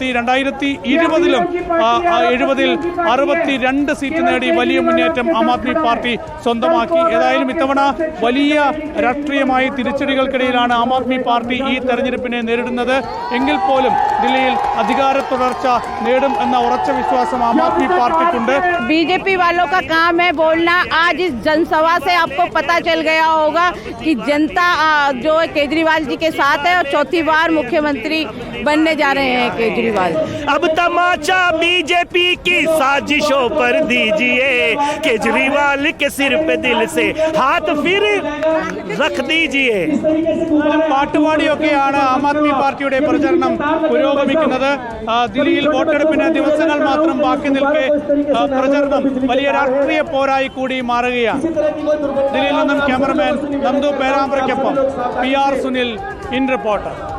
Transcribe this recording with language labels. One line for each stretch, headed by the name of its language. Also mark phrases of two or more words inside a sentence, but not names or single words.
Malayalam: 2020-ലും 70-ൽ 62 സീറ്റ് നേടി വലിയ മുന്നേറ്റം ആം ആദ്മി പാർട്ടി സ്വന്തമാക്കി. ഏതായാലും ഇത്തവണ വലിയ രാഷ്ട്രീയമായ തിരിച്ചടികൾക്കിടയിലാണ് ആം ആദ്മി പാർട്ടി ഈ തെരഞ്ഞെടുപ്പിനെ നേരിടുന്നത്. എങ്കിൽ പോലും ദില്ലിയിൽ അധികാര തുടർച്ച നേടും എന്ന ഉറച്ച വിശ്വാസം ആം ആദ്മി പാർട്ടിക്കുണ്ട്.
Hindi: बीजेपी वालों का काम है बोलना. आज इस जनसभा से आपको पता चल गया होगा कि जनता जो है केजरीवाल जी के साथ है और चौथी बार मुख्यमंत्री बनने जा रहे हैं केजरीवाल. अब तमाचा बीजेपी की साजिशों पर दीजिए, केजरीवाल के सिर पे दिल से हाथ फिर रख दीजिए.
Malayalam: പാട്ടുപാടിയൊക്കെയാണ് ആം ആദ്മി പാർട്ടിയുടെ പ്രചരണം പുരോഗമിക്കുന്നത്. ദില്ലിയിൽ വോട്ടെടുപ്പിന് ദിവസങ്ങൾ മാത്രം ബാക്കി നിൽക്കെ പ്രചരണം വലിയ രാഷ്ട്രീയ പോരായി കൂടി മാറുകയാണ്. ദില്ലിയിൽ നിന്നും ക്യാമറമാൻ നന്ദു പേരാമ്പ്രയ്ക്കൊപ്പം PR സുനിൽ, ഇൻ റിപ്പോർട്ടർ.